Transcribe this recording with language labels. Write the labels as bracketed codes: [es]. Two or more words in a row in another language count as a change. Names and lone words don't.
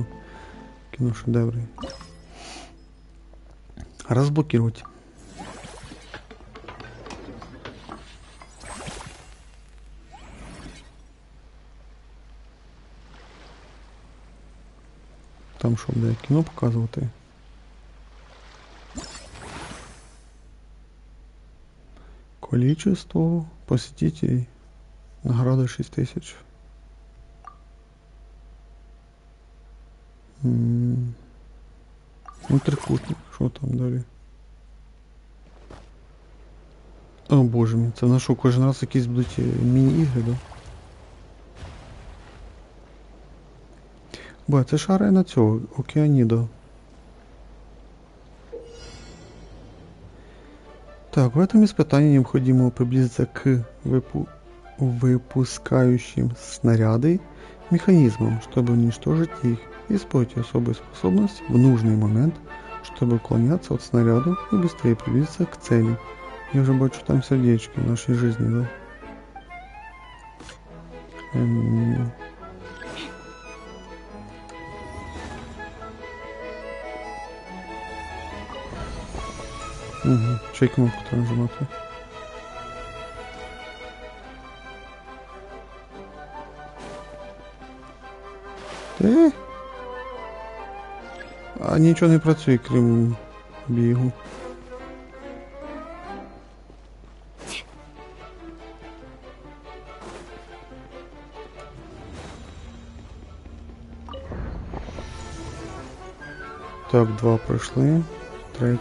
[ru] Кіношедеври. Разблокировать. [uk] Там що буде кіно показувати? [ru] Количество посетителей. Награда 6000. [uk] Ну, трикутник, що там далі? О боже мій, це в нас що, кожен раз якісь будуть міні-ігри, да? Бо, це ж арена цього, Океаніда. [ru] Так, в этом испытании необходимо приблизиться к выпускающим снаряды механизмам, чтобы уничтожить их, и использовать особую способность в нужный момент, чтобы уклоняться от снаряда и быстрее приблизиться к цели. [uk] Я уже бачу там сердечки [ru] в нашей жизни, [uk] да? Угу, чей кнопку треба нажимати? А нічого не працює, крім бігу. Так, 2 пройшли. 3.